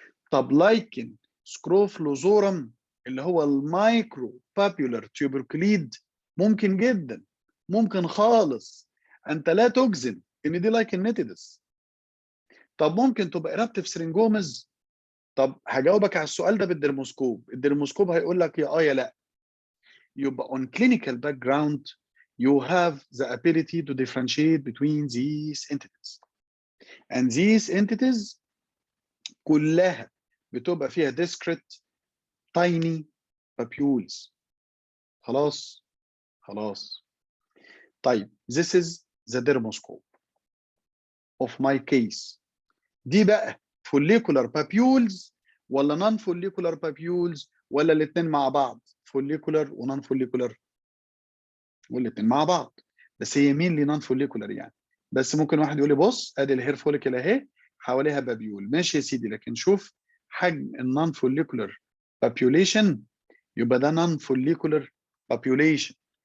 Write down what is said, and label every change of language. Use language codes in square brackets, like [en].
[ar] طب لايكن سكروفلوزورم اللي هو المايكرو بابيولار تيوبركليد، ممكن جدا، ممكن خالص، انت لا تجزم ان دي لايكن نيتيدس. طب ممكن تبقى ايرابتيف سرنجومز. طب هجاوبك على السؤال ده بالدرموسكوب، الدرموسكوب هيقول لك يا يا لا. [en] يبقى on clinical background you have the ability to differentiate between these entities, and these entities [ar] كلها بتبقى فيها [en] discrete tiny papules. [ar] خلاص. طيب [en] this is the dermoscope of my case. [ar] دي بقى follicular papules ولا non follicular papules ولا الاثنين مع بعض؟ follicular ونون follicular، والاثنين مع بعض، بس هي مين اللي نون فوليكولر يعني. بس ممكن واحد يقول لي بص ادي الهير فوليكل اهي حواليها بابيول، ماشي يا سيدي، لكن شوف حجم النون فوليكولر بابيوليشن، يبقى ده نون فوليكولر بابيوليشن.